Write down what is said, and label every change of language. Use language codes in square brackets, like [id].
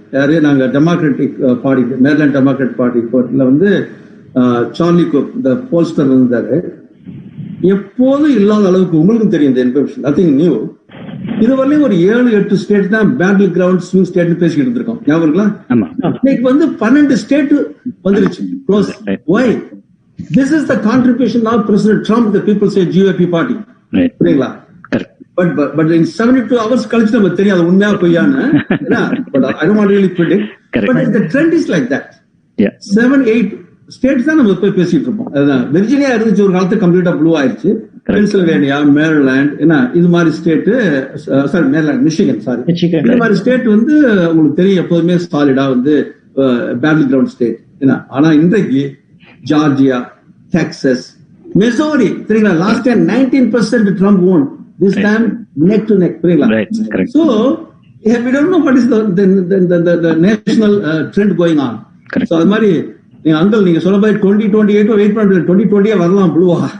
[ta] யாரு, நாங்க democratic party, Maryland democrat party கோர்ட்ல வந்து சார்லி குக் இந்த போல்ஸ்டர் இருந்தாரு. எப்போதும் இல்லாத அளவுக்கு உங்களுக்கு தெரியும் இந்த இன்ஃபர்மேஷன், [en] Nothing new. [ta] இதுவரையும் ஒரு 7-8 ஸ்டேட் தான் பேட்டில் கிரவுண்ட் ஸ்விங் ஸ்டேட் பேசிக்கிட்டு இருக்கோம். ஞாபகம் இன்னைக்கு வந்து 12 ஸ்டேட் வந்துருச்சு. [en] Why? This is the contribution of President Trump, the people say GOP party. [ta] புரியுங்களா? [en] But in 72 hours [ta] கழிச்சு நமக்கு தெரியும் அது உண்மையா பொய்யான்னு. [en] But I don't want to really predict. But the trend is like that. [ta] 7-8 states தான் நம்ம போய் பேசிட்டு இருப்போம். அதுதான் வெர்ஜினியா இருந்துச்சு ஒரு காலத்து, கம்ப்ளீட்டா ப்ளூ ஆயிடுச்சு. பென்சில்வேனியா, மேரிலாண்ட், இது மாதிரி state, sorry Maryland, Michigan, sorry, இந்த மாதிரி ஸ்டேட் வந்து உங்களுக்கு தெரியும் எப்போதுமே சாலிடா வந்து பேட்டில் கிரவுண்ட் ஸ்டேட். ஆனா இன்றைக்கு ஜார்ஜியா, டெக்சஸ், மிசோரி, தெரியுங்களா, [en] last time 19% Trump won, this time neck to neck, [ta] புரியுங்களா? [en] So we don't know what is the national trend going on. [ta] So அது மாதிரி அங்கிள் நீங்க சொல்ல மாதிரி 2028 வெயிட் பண்றது, 2020 வரலாம் ப்ளூவா.